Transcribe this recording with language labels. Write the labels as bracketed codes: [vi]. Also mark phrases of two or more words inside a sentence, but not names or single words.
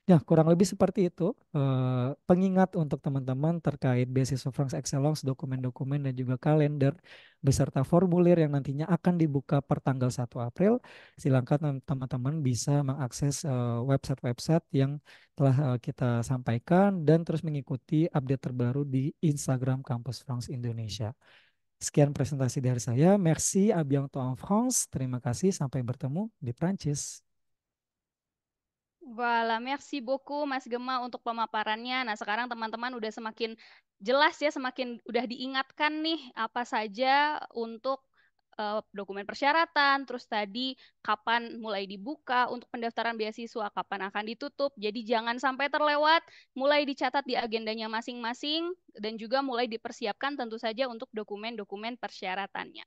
[id] Ya, kurang lebih seperti itu. Pengingat untuk teman-teman terkait beasiswa France Excellence, dokumen-dokumen dan juga kalender beserta formulir yang nantinya akan dibuka per tanggal 1 April. Silakan teman-teman bisa mengakses website-website yang telah kita sampaikan dan terus mengikuti update terbaru di Instagram Kampus France Indonesia. Sekian presentasi dari saya. [fr] Merci, à bientôt en France. [id] Terima kasih, sampai bertemu di Prancis. [fr] Voilà, merci beaucoup [id] Mas Gema untuk pemaparannya. Nah, sekarang teman-teman udah semakin jelas ya, semakin udah diingatkan nih apa saja untuk dokumen persyaratan, terus tadi kapan mulai dibuka untuk pendaftaran beasiswa, kapan akan ditutup. Jadi jangan sampai terlewat, mulai dicatat di agendanya masing-masing dan juga mulai dipersiapkan tentu saja untuk dokumen-dokumen persyaratannya.